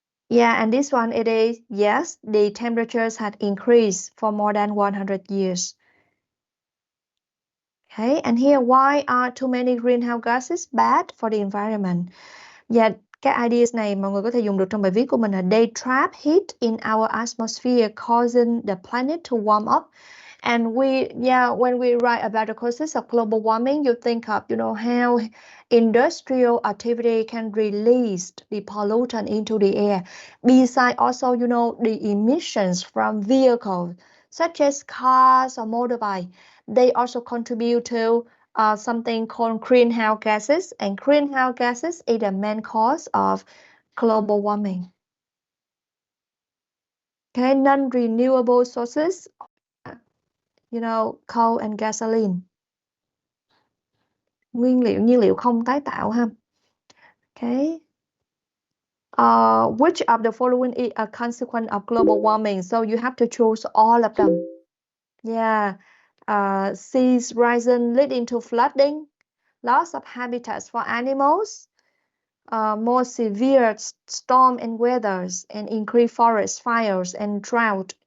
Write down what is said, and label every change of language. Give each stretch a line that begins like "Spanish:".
English: Yeah, and this one it is yes, the temperatures had increased for more than 100 years. Okay, and here why are too many greenhouse gases bad for the environment?
Vietnamese: Yeah, cái ideas này mọi người có thể dùng được trong bài viết của mình là
English: they trap heat in our atmosphere causing the planet to warm up. And when we write about the causes of global warming, you think of, how industrial activity can release the pollutant into the air. Besides also, the emissions from vehicles such as cars or motorbike, they also contribute to something called greenhouse gases, and greenhouse gases is the main cause of global warming. Okay, non-renewable sources, coal and gasoline.
Vietnamese: Nhiên liệu không tái tạo ha.
English: Okay. Which of the following is a consequence of global warming? So you have to choose all of them. Yeah. Seas rising leading to flooding, loss of habitats for animals, more severe storm and weathers, and increased forest fires and drought.